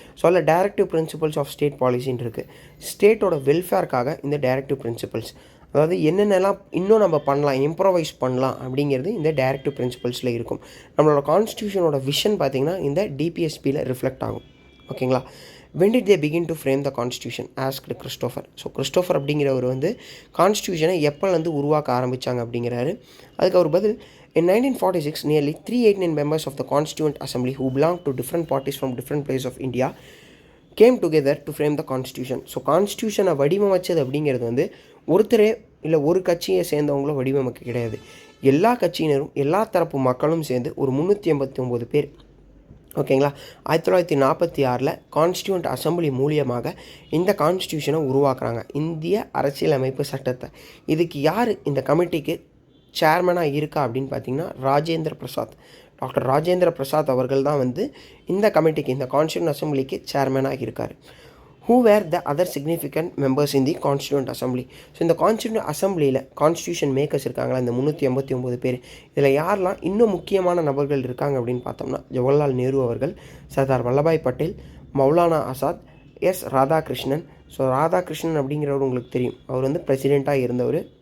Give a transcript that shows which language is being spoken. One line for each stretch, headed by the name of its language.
Tamil: So அதில் directive principles of state பாலிசின்னு இருக்குது. ஸ்டேட்டோட வெல்ஃபேர்க்காக இந்த டைரக்டிவ் பிரின்சிபல்ஸ், அதாவது என்னென்னலாம் இன்னும் நம்ம பண்ணலாம், இம்ப்ரோவைஸ் பண்ணலாம் அப்படிங்கிறது இந்த டைரக்டிவ் பிரின்சிபல்ஸில் இருக்கும். நம்மளோட கான்ஸ்டியூஷனோட விஷன் பார்த்திங்கன்னா இந்த டிபிஎஸ்பியில் ரிஃப்ளெக்ட் ஆகும். ஓகேங்களா?
English: when did they begin to frame the constitution asked Christopher.
Tamil: So Christopher அப்படிங்கிறவர் வந்து கான்ஸ்டியூஷனை எப்போலேருந்து உருவாக்க ஆரம்பித்தாங்க அப்படிங்கிறாரு. அதுக்கு அவர் பதில்,
English: in 1946 nearly 389 members of the Constituent Assembly who belonged to different parties from different places of India came together to frame the constitution.
Tamil: So கான்ஸ்டியூஷனை வடிவமைச்சது அப்படிங்கிறது வந்து ஒருத்தரே இல்லை ஒரு கட்சியை சேர்ந்தவங்களும் வடிவமைக்க கிடையாது. எல்லா கட்சியினரும் எல்லா தரப்பு மக்களும் சேர்ந்து ஒரு 389 பேர், ஓகேங்களா, 1946 கான்ஸ்டியூண்ட் அசம்பிளி மூலியமாக இந்த கான்ஸ்டியூஷனை உருவாக்குறாங்க, இந்திய அரசியலமைப்பு சட்டத்தை. இதுக்கு யார் இந்த கமிட்டிக்கு சேர்மனாக இருக்கா அப்படின்னு பார்த்தீங்கன்னா ராஜேந்திர பிரசாத். டாக்டர் ராஜேந்திர பிரசாத் அவர்கள் தான் வந்து இந்த கமிட்டிக்கு, இந்த கான்ஸ்டியூண்ட் அசம்பிளிக்கு சேர்மனாக இருக்கார்.
English: who were the other significant members in the Constituent Assembly.
Tamil: So இந்த கான்ஸ்டியூண்ட் அசம்பிளியில் கான்ஸ்டியூஷன் மேக்கர்ஸ் இருக்காங்களா இந்த 389 பேர், இதில் யாரெல்லாம் இன்னும் முக்கியமான நபர்கள் இருக்காங்க அப்படின்னு பார்த்தோம்னா ஜவஹர்லால் நேரு அவர்கள், சர்தார் வல்லபாய் பட்டேல், மௌலானா ஆசாத், எஸ் ராதாகிருஷ்ணன். ஸோ ராதாகிருஷ்ணன் அப்படிங்கிறவர் உங்களுக்கு தெரியும், அவர் வந்து பிரசிடெண்ட்டாக இருந்தவர்.